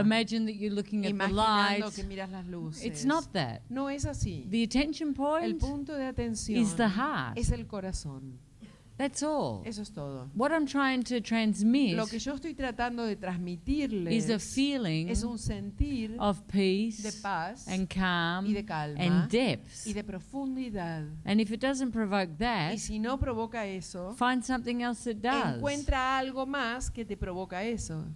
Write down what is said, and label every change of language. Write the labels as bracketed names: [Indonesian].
[English] Imagine that you're looking at the [Spanish] imaginando [English] light. [Spanish] que miras las luces. [English] It's not that. [Spanish] No es así. [English] The attention [Spanish] El [English] point [Spanish] punto de atención [English] is the heart. [Spanish] es el corazón. [English] That's all. [Spanish] Eso es todo. [English] What I'm trying to transmit [Spanish] Lo que yo estoy tratando de transmitirles [English] is a feeling [Spanish] es un sentir [English] of peace [Spanish] de paz [English] and calm [Spanish] y de calma [English] and depth. [Spanish] y de profundidad. [English] And if it doesn't provoke that, [Spanish] Y si no provoca eso, [English] find something else that does. [Spanish] encuentra algo más que te provoca eso.